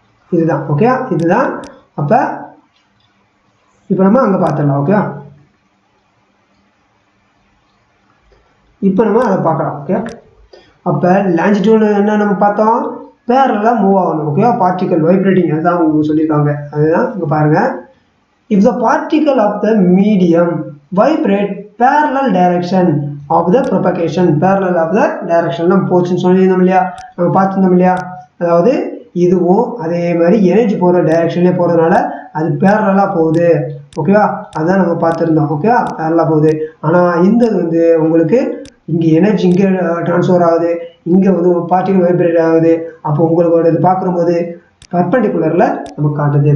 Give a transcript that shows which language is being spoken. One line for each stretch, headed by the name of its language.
Tamil: இதுதான். ஓகே, இதுதான். அப்ப இப்ப நம்ம அங்க பார்த்துடலாம். ஓகே, இப்ப நம்ம அதை பார்க்கலாம். ஓகே, அப்போ லாஞ்சிடியூட் என்ன நம்ம பார்த்தோம், பேரலாக மூவ் ஆகணும். ஓகேவா, பார்ட்டிகல் வைப்ரேட்டிங், அதுதான் அவங்க சொல்லியிருக்காங்க. அதுதான் இங்கே பாருங்கள்.
English: If the particle of the medium vibrate parallel direction of the propagation, parallel of the direction
Tamil: நம்ம போச்சுன்னு சொல்லியிருந்தோம் இல்லையா, நம்ம பார்த்துருந்தோம் இல்லையா. அதாவது இதுவும் அதே மாதிரி எனர்ஜி போகிற டைரக்ஷன்லேயே போகிறதுனால அது பேரலாக போகுது. ஓகேவா, அதுதான் நம்ம பார்த்துருந்தோம். ஓகேவா, பேரலாக போகுது. ஆனால் இந்த வந்து உங்களுக்கு இங்கே எனர்ஜி இங்கே ட்ரான்ஸ்ஃபர் ஆகுது, இங்கே வந்து பார்ட்டிகல் வைப்ரேட் ஆகுது. அப்போ உங்களோட இது பார்க்கும்போது பர்பெண்டிகுலரில் நமக்கு காட்டுது.